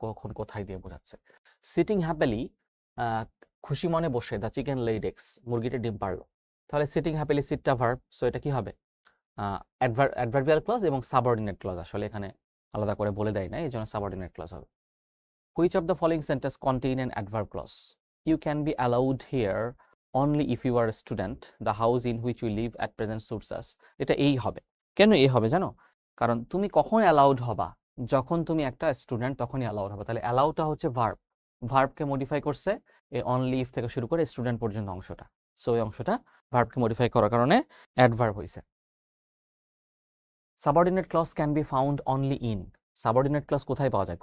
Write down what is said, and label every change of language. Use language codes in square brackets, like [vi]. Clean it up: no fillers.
[bn] কখন কোথায় দিয়ে বোঝাচ্ছে। সিটিং হ্যাপিলি, খুশি মনে বসে, [en] the chicken laid eggs, [bn] মুরগিটা ডিম পারলো। তাহলে সিটিং হ্যাপিলি, সিটটা ভার্ব, সো এটা কি হবে? অ্যাডভার্বিয়াল ক্লজ এবং সাবঅর্ডিনেট ক্লজ। আসলে এখানে আলাদা করে বলে দেয় না, এই জন্য সাবঅর্ডিনেট ক্লজ হবে। [en] Which of the following sentence contain an adverb clause? You can be allowed here only if you are a student. The house in which we live at present suits us. [bn] এটা এই হবে। কেন এই হবে জানো? কারণ তুমি কখন অ্যালাউড হবা? যখন তুমি একটা স্টুডেন্ট তখনই অ্যালাউড হবে। তাহলে অ্যালাউডটা হচ্ছে ভার্ব, ভার্বকে মডিফাই করছে এই অনলি ইফ থেকে শুরু করে স্টুডেন্ট পর্যন্ত অংশটা। সো এই অংশটা ভার্বকে মডিফাই করার কারণে অ্যাডভার্ব হয়েছে। [en] subordinate clause can be found only in, [bn] subordinate clause কোথায় পাওয়া যায়?